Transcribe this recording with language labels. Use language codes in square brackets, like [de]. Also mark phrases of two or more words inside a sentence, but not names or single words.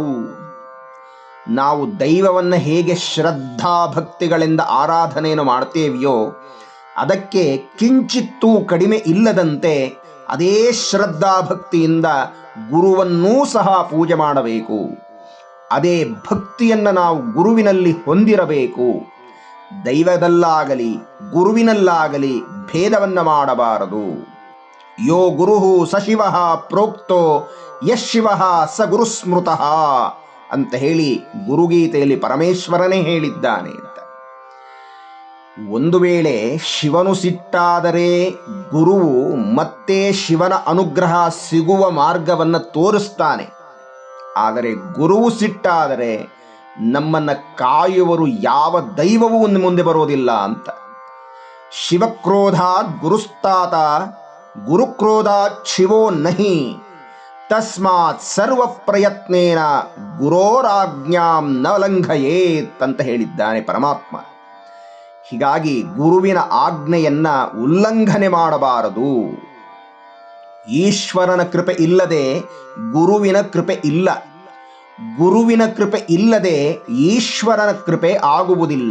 [kn] ನಾವು ದೈವವನ್ನು ಹೇಗೆ ಶ್ರದ್ಧಾ ಭಕ್ತಿಗಳಿಂದ ಆರಾಧನೆಯನ್ನು ಮಾಡ್ತೇವೆಯೋ ಅದಕ್ಕೆ ಕಿಂಚಿತ್ತೂ ಕಡಿಮೆ ಇಲ್ಲದಂತೆ ಅದೇ ಶ್ರದ್ಧಾ ಭಕ್ತಿಯಿಂದ ಗುರುವನ್ನೂ ಸಹ ಪೂಜೆ ಮಾಡಬೇಕು. ಅದೇ ಭಕ್ತಿಯನ್ನು ನಾವು ಗುರುವಿನಲ್ಲಿ ಹೊಂದಿರಬೇಕು. ದೈವದಲ್ಲಾಗಲಿ ಗುರುವಿನಲ್ಲಾಗಲಿ ಭೇದವನ್ನು ಮಾಡಬಾರದು. [sa] ಯೋ ಗುರುಹು ಸ ಶಿವಃ ಪ್ರೋಕ್ತೋ ಯಶಿವಃ ಸ ಗುರುಸ್ಮೃತಃ [kn] ಅಂತ ಹೇಳಿ ಗುರುಗೀತೆಯಲ್ಲಿ ಪರಮೇಶ್ವರನೇ ಹೇಳಿದ್ದಾನೆ ಅಂತ. ಒಂದು ವೇಳೆ ಶಿವನು ಸಿಟ್ಟಾದರೆ ಗುರುವು ಮತ್ತೆ ಶಿವನ ಅನುಗ್ರಹ ಸಿಗುವ ಮಾರ್ಗವನ್ನು ತೋರಿಸ್ತಾನೆ. ಆದರೆ ಗುರುವು ಸಿಟ್ಟಾದರೆ ನಮ್ಮನ್ನು ಕಾಯುವರು ಯಾವ ದೈವವೂ ಮುಂದೆ ಬರೋದಿಲ್ಲ ಅಂತ. [sa] ಶಿವಕ್ರೋಧಾತ್ ಗುರುಸ್ತಾತ ಗುರುಕ್ರೋಧಾತ್ ಶಿವೋ ನಹಿ ತಸ್ಮಾತ್ ಸರ್ವ ಪ್ರಯತ್ನೇನ ಗುರೋರಾಜ್ಞಾಂ ನ ಲಂಘಯೇತ್ [kn] ಅಂತ ಹೇಳಿದ್ದಾನೆ ಪರಮಾತ್ಮ. ಹೀಗಾಗಿ ಗುರುವಿನ ಆಜ್ಞೆಯನ್ನ ಉಲ್ಲಂಘನೆ ಮಾಡಬಾರದು. ಈಶ್ವರನ ಕೃಪೆ ಇಲ್ಲದೆ ಗುರುವಿನ ಕೃಪೆ ಇಲ್ಲ, ಗುರುವಿನ ಕೃಪೆ ಇಲ್ಲದೆ ಈಶ್ವರನ ಕೃಪೆ ಆಗುವುದಿಲ್ಲ.